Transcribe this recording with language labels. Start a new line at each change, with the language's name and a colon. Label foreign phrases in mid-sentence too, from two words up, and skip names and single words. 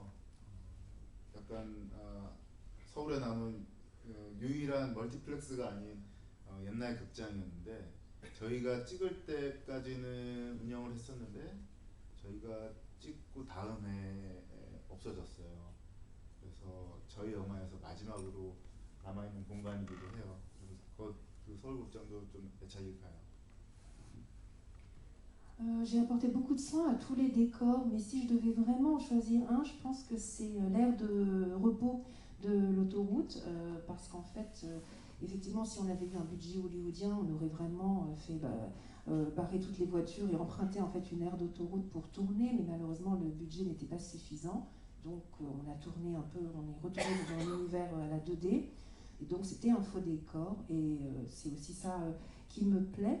Korean: 약간 서울에 남은 유일한 멀티플렉스가 아닌 옛날 극장이었는데 저희가 찍을 때까지는 운영을 했었는데 저희가 찍고 다음 해에 없어졌어요. 그래서 저희 영화에서 마지막으로 남아있는 공간이기도 해요. 그래서 그 서울극장도 좀 애착이 가요.
French: J'ai apporté beaucoup de soin à tous les décors, mais si je devais vraiment choisir un, je pense que c'est l'aire de repos de l'autoroute, parce qu'en fait, effectivement, si on avait eu un budget hollywoodien, on aurait vraiment fait barrer toutes les voitures et emprunter en fait une aire d'autoroute pour tourner, mais malheureusement le budget n'était pas suffisant, donc on a tourné un peu, on est retourné dans l'univers à la 2D, et donc c'était un faux décor, et c'est aussi ça qui me plaît.